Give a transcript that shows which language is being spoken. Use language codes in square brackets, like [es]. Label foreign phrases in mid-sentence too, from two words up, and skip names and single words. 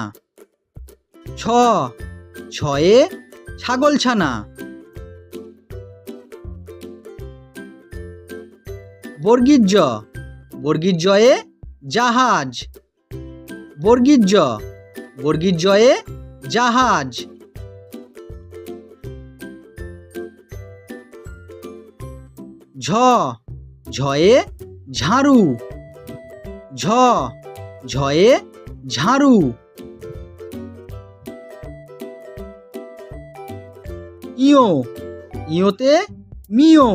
[bn] ছ ছয়ে ছাগলছানা। বর্গীর জ বর্গীর জয়ে জাহাজ। বর্গীর জ বর্গীর জয়ে জাহাজ। ঝ ঝয়ে ঝাড়ু। ঝ ঝয়ে ঝাড়ু। ইয়ো ইয়োতে মিও।